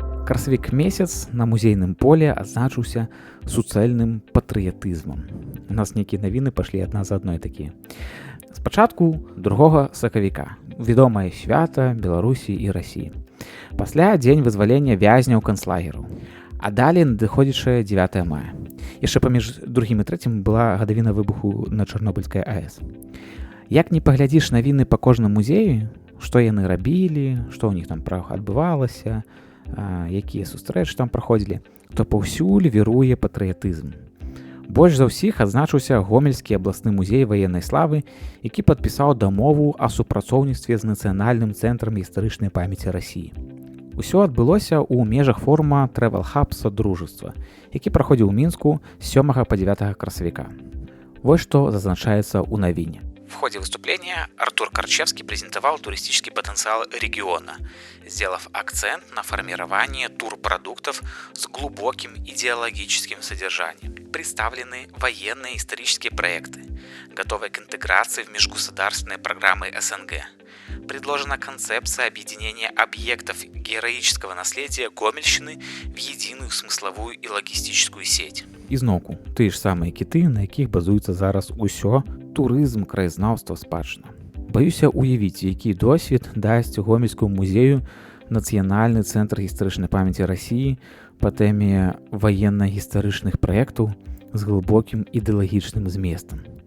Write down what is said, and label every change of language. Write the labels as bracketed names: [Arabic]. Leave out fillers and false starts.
[Belarusian] Красавік месяц на музейным поле адзначыўся суцэльным патрыятызмам. У нас нейкія навіны пашлі адна за адной такія. Спачатку 2 сакавіка. Вядомае свята Беларусі і Расіі. Пасля дзень вызвалення вязняў канцлагераў. А далей надыходзячае 9 мая. Яшчэ паміж 2 і 3 была гадавіна выбуху на Чарнобыльскай АЭС. Як не паглядзіш навіны па кожным музеі, што яны рабілі, што ў них там адбывалася, якія сустрэчы там праходзілі, то паўсюль віруе патрыятызм. Больш за ўсіх адзначыўся Гомельскі абласны музей ваеннай славы, які падпісаў дамову о супрацоўніцтве з Нацыянальным цэнтрам гістарычнай памяці Расіі. Усё адбылося ў межах форума Travel Hub Содружества, які праходзіў у Мінску з 7 па 9 красавіка. Вось што зазначаецца ў навіне. [Russian] В ходе выступления Артур Корчевский презентовал туристический потенциал региона, сделав акцент на формирование турпродуктов с глубоким идеологическим содержанием. Представлены военные исторические проекты, готовые к интеграции в межгосударственные программы СНГ. Предложена концепция объединения объектов героического наследия Гомельщины в единую смысловую и логистическую сеть. [Belarusian] Ізноўку, тыя ж самыя кіты, на якіх базуецца зараз усё, турызм, краязнаўства, спадчына. Баюся уявіць, які досвед дасць Гомельскому музею Нацыянальны цэнтр гістарычнай памяці Расіі па тэме ваенна-гістарычных праектаў з глыбокім ідэалагічным зместам.